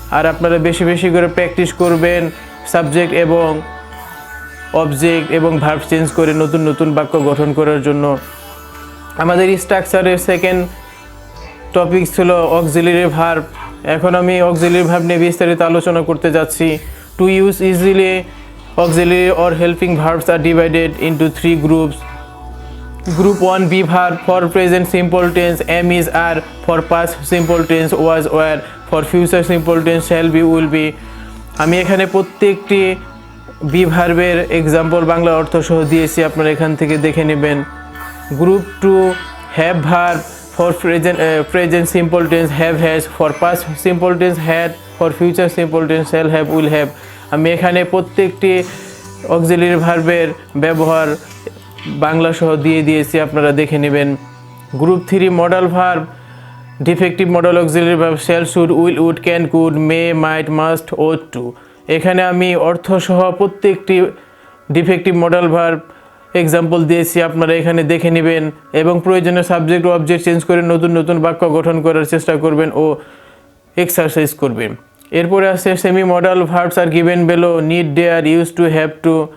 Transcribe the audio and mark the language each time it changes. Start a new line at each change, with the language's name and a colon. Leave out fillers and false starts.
Bangla: আর আপনারা বেশি করে প্র্যাকটিস করবেন সাবজেক্ট এবং অবজেক্ট এবং ভার্ব চেঞ্জ করে নতুন বাক্য গঠন করার জন্য। আমাদের স্ট্রাকচারের সেকেন্ড টপিক ছিল অক্সিলারি ভার্ব। এখন আমি অক্সিলারি ভার্ব নিয়ে বিস্তারিত আলোচনা করতে যাচ্ছি।
English: To use easily auxiliary or helping verbs are divided into 3 groups. Group 1 be verb for present simple tense, am is are for past simple tense, was were for future simple tense, shall be will be।
Bangla: আমি এখানে প্রত্যেকটি B ভার্বের example Bangla অর্থ সহ দিয়েছি, আপনারা এখান থেকে দেখে নেবেন।
English: Group 2 have verb for present simple tense, have has for past simple tense, had for future simple tense, shall have will have।
Bangla: আমি এখানে প্রত্যেকটি অক্সিলারি ভার্বের ব্যবহার বাংলা সহ দিয়েছি, আপনারা দেখে নেবেন।
English: Group 3 modal verb defective modal auxiliary verb shall, should, will, would, can, could, may, might, must, ought to।
Bangla: এখানে আমি অর্থ সহ প্রত্যেকটি ডিফেক্টিভ মডাল ভার্ব এক্সাম্পল দিয়েছি, আপনারা এখানে দেখে নেবেন এবং প্রয়োজনীয় সাবজেক্ট ও অবজেক্ট চেঞ্জ করে নতুন নতুন বাক্য গঠন করার চেষ্টা করবেন ও এক্সারসাইজ করবেন। এরপরে আছে
English: Semi modal verbs are given below, need, dare, use to, have to.